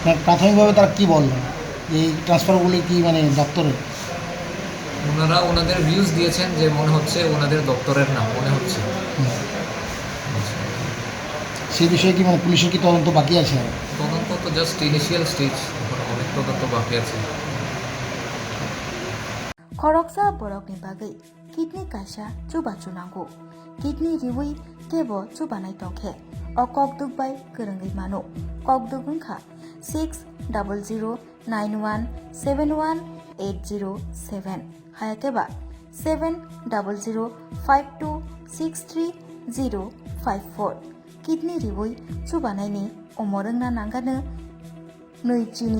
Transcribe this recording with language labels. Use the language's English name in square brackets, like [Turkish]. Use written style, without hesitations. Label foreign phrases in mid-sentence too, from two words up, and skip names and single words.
[Bangla] প্রাথমিকভাবে তারা কি বললেন এই ট্রান্সফারগুলি কি মানে দপ্তরের ওনারা ওনাদের ভিউজ দিয়েছেন যে মনে হচ্ছে ওনাদের দপ্তরের না মনে হচ্ছে সেই বিষয়ে কি মানে পুলিশের কি তদন্ত বাকি আছে তদন্ত তো [English] just initial stage [Bangla] অনেক তদন্ত বাকি আছে [Bodo] खरकसा बरकनि बागै किडनी कायसा चुबा चुनांगौ किडनी रिवै केबो चुबानाय तंखे अ ककदुगबाय गोरोङै मानो ककदुगुंखा 6009171807 हायाकेबा 7005263054 किडनी रिवै चुबानायनि अमरंना नांगानो नैजिनि